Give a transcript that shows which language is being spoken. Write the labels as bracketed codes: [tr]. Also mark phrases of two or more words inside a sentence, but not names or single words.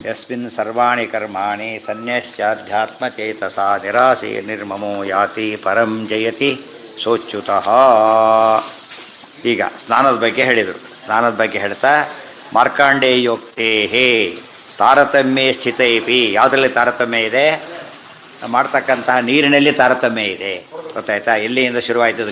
[sa] ಯಸ್ಮಿನ್ ಸರ್ವಾಣಿ ಕರ್ಮಾಣಿ ಸನ್ಯಸ್ಯಾಧ್ಯಾತ್ಮಚೇತಸಾ ನಿರಾಸೆ ನಿರ್ಮಮೋ ಯಾತಿ ಪರಂ ಜಯತಿ ಸೋಚ್ಯುತಃ. [kn] ಈಗ ಸ್ನಾನದ ಬಗ್ಗೆ ಹೇಳಿದರು. ಸ್ನಾನದ ಬಗ್ಗೆ ಹೇಳ್ತಾ [sa] ಮಾರ್ಕಾಂಡೇಯೋಕ್ತೇ ತಾರತಮ್ಯೇ ಸ್ಥಿತೈಪಿ, [kn] ಯಾವುದರಲ್ಲಿ ತಾರತಮ್ಯ ಇದೆ? ಮಾಡ್ತಕ್ಕಂತಹ ನೀರಿನಲ್ಲಿ ತಾರತಮ್ಯ ಇದೆ. ಗೊತ್ತಾಯ್ತಾ? ಎಲ್ಲಿಯಿಂದ ಶುರುವಾಯಿತು?